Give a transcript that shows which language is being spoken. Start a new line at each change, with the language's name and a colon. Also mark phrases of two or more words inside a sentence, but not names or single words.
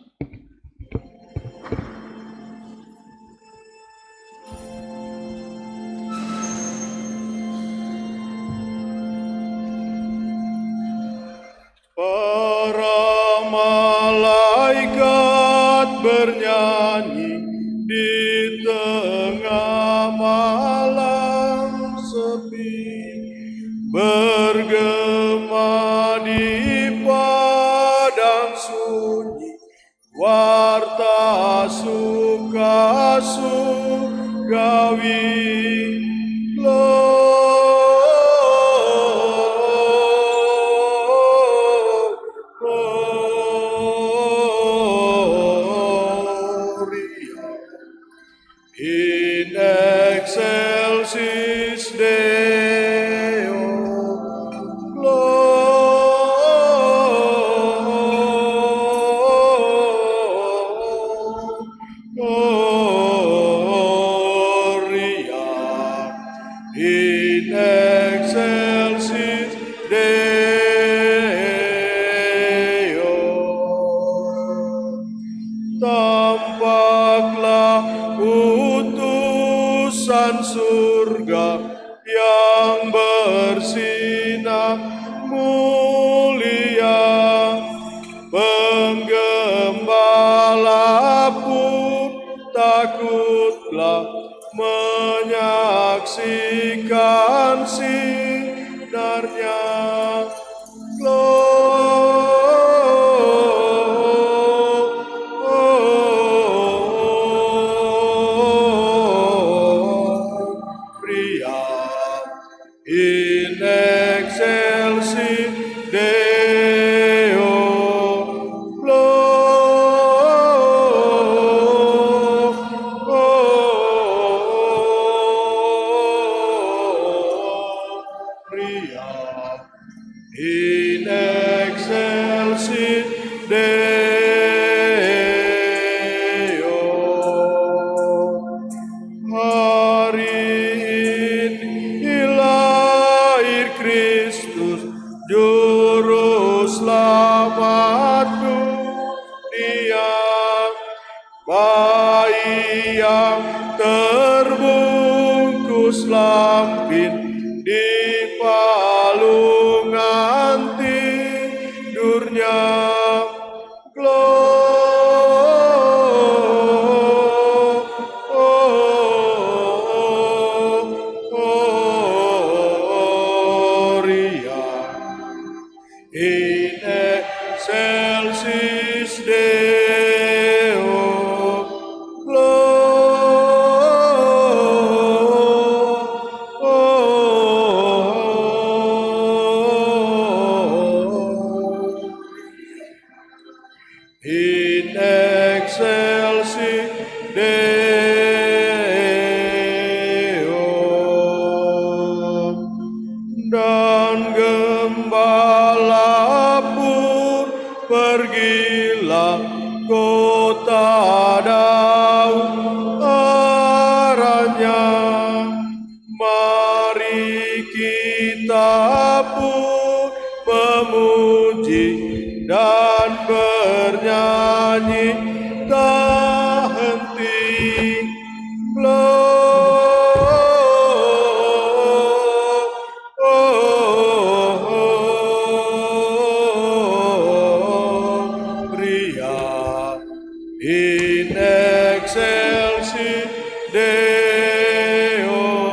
Indonesian: Para malaikat bernyanyi di tengah malam sepi, bergema di padang sunyi, warta suka surgawi.
Latin: In excelsis Deo, Gloria, in excelsis Deo.
Indonesian: Tampaklah utusan surga yang bersinar mulia, penggembala pun takutlah menyaksikan sinarnya.
Latin: Gloria in excelsis Deo. Gloria in excelsis Deo.
Indonesian: Hari ini lahir Kristus, Juru Selamat dunia. Bayi yang terbungkus lampin di palungan tidurnya.
Latin: Gloria in excelsis Deo. In excelsis Deo.
Indonesian: Dan gembala pun pergilah kota Daud arahnya. Mari kita pun memuji dan bernyanyi tak henti.
Latin: Gloria in excelsis Deo.